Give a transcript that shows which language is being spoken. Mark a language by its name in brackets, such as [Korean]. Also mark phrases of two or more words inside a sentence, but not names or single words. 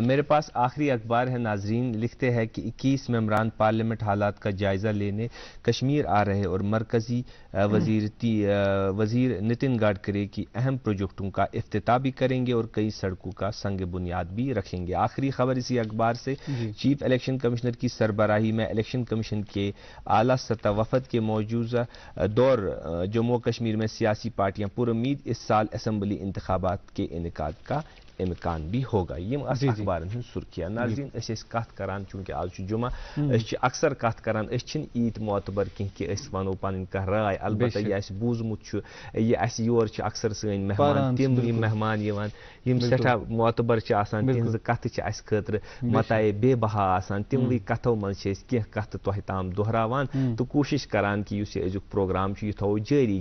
[Urdu] میرے پاس آخری اخبار ہے ناظرین, لکھتے ہیں کہ 21 ممبران پارلیمنٹ حالات کا جائزہ لینے کشمیر آ رہے اور مرکزی وزیر نتن گڈکری کی اہم پروجیکٹوں کا افتتاح بھی کریں گے اور کئی سڑکوں کا سنگ بنیاد بھی رکھیں گے. آخری خبر اسی اخبار سے, چیف الیکشن کمشنر کی سربراہی میں الیکشن کمیشن کے اعلیٰ سطح وفد کے موجودہ دور جموں کشمیر میں سیاسی پارٹیاں پر امید اس سال اسمبلی انتخابات کے انعقاد کا امکان بھی ہوگا. [Kashmiri] یم اخبارن ہن سرخیاں. ناظرین اس کت کران چونکہ آج جمعہ اس اکثر کت کران اس چھن ایت معتبر کینٛہہ کہ اس ونو پنن کانٛہہ رائے. البتہ یہ اس بوزمت چھ یہ اس یور چھ اکثر سن مہمان تم مہمان یوان یم سٹھا معتبر چھ آسان تہنٛز کتھ چھ اس خاطر متائے بے بہا آسان. تموی کتھو من چھ اس کینٛہہ کتھ تۄہہِ تام دہراوان تو کوشش کران کہ یُس یہ أزیُک پروگرام چھ یہ تھاوو جٲری.